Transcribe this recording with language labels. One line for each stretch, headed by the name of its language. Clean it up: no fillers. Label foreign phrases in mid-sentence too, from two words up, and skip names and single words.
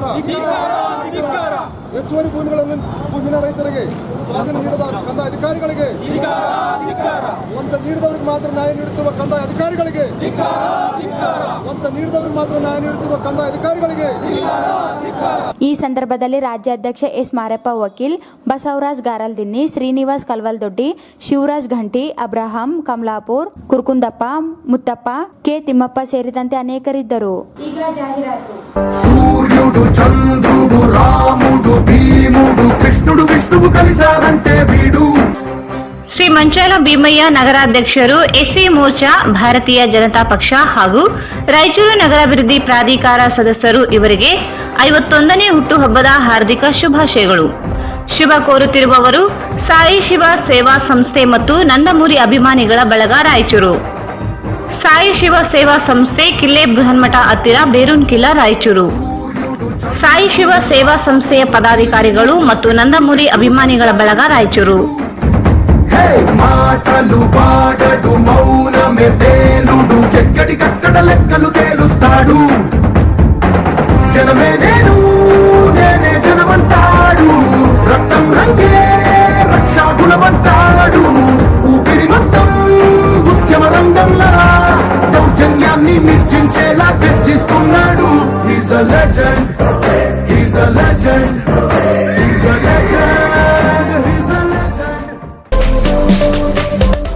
Kannada: ಹೆಚ್ಚುವರಿ ಭೂಮಿಗಳನ್ನು ಭೂಮಿನ ರೈತರಿಗೆ ಸ್ವಾಧೀನ ನೀಡಿದ ಕಂದಾಯ ಅಧಿಕಾರಿಗಳಿಗೆ, ಅಂತ ನೀಡಿದವರಿಗೆ ಮಾತ್ರ ನ್ಯಾಯ ನೀಡುತ್ತಿರುವ ಕಂದಾಯ ಅಧಿಕಾರಿಗಳಿಗೆ, ಅಂತ ನೀಡಿದವರಿಗೆ ಮಾತ್ರ ನ್ಯಾಯ ನೀಡುತ್ತಿರುವ ಕಂದಾಯ ಅಧಿಕಾರಿಗಳಿಗೆ. ಈ ಸಂದರ್ಭದಲ್ಲಿ ರಾಜ್ಯಾಧ್ಯಕ್ಷ ಎಸ್ ಮಾರಪ್ಪ ವಕೀಲ್, ಬಸವರಾಜ್ ಗಾರಲ್ದಿನ್ನಿ, ಶ್ರೀನಿವಾಸ್ ಕಲ್ವಲ್ದೊಡ್ಡಿ, ಶಿವರಾಜ್ ಘಂಟಿ, ಅಬ್ರಹಾಂ ಕಮಲಾಪುರ್, ಕುರ್ಕುಂದಪ್ಪ, ಮುತ್ತಪ್ಪ, ಕೆ ತಿಮ್ಮಪ್ಪ ಸೇರಿದಂತೆ ಅನೇಕರಿದ್ದರು. ಈಗ ಜಾಹೀರಾತು.
Telugu: సూర్యుడు చంద్రుడు రాముడు భీముడు కృష్ణుడు విష్ణువు కలిసారంటే వీడు.
Kannada: ಶ್ರೀ ಮಂಚಾಲ ಭೀಮಯ್ಯ ನಗರಾಧ್ಯಕ್ಷರು ಎಸ್ಸಿ ಮೋರ್ಚಾ, ಭಾರತೀಯ ಜನತಾ ಪಕ್ಷ ಹಾಗೂ ರಾಯಚೂರು ನಗರಾಭಿವೃದ್ಧಿ ಪ್ರಾಧಿಕಾರ ಸದಸ್ಯರು ಇವರಿಗೆ 51ನೇ ಹುಟ್ಟುಹಬ್ಬದ ಹಾರ್ದಿಕ ಶುಭಾಶಯಗಳು. ಶುಭ ಕೋರುತ್ತಿರುವವರು ಸಾಯಿ ಶಿವ ಸೇವಾ ಸಂಸ್ಥೆ ಮತ್ತು ನಂದಮೂರಿ ಅಭಿಮಾನಿಗಳ ಬಳಗ ರಾಯಚೂರು. ಸಾಯಿ ಶಿವ ಸೇವಾ ಸಂಸ್ಥೆ ಕಿಲ್ಲೆ ಬೃಹನ್ಮಠ ಹತ್ತಿರ ಬೇರೂನ್ ಕಿಲ್ಲಾ ರಾಯಚೂರು. ಸಾಯಿ ಶಿವ ಸೇವಾ ಸಂಸ್ಥೆಯ ಪದಾಧಿಕಾರಿಗಳು ಮತ್ತು ನಂದಮೂರಿ ಅಭಿಮಾನಿಗಳ ಬಳಗ ರಾಯಚೂರು.
Telugu: మాటలు వాడడు మౌనమే తేలుడు ఎక్కడికక్కడ లెక్కలు తేలుస్తాడు. జనమే నేను నేనే జనమంటాడు. రక్తం రంగే రక్షా గుణమంటాడు. ఊపిరి మొత్తం ఉద్యమ రంగంలా దౌర్జన్యాన్ని నిర్జించేలా గర్జిస్తున్నాడు.
English: He's a legend, he's a legend, he's a legend, he's a legend.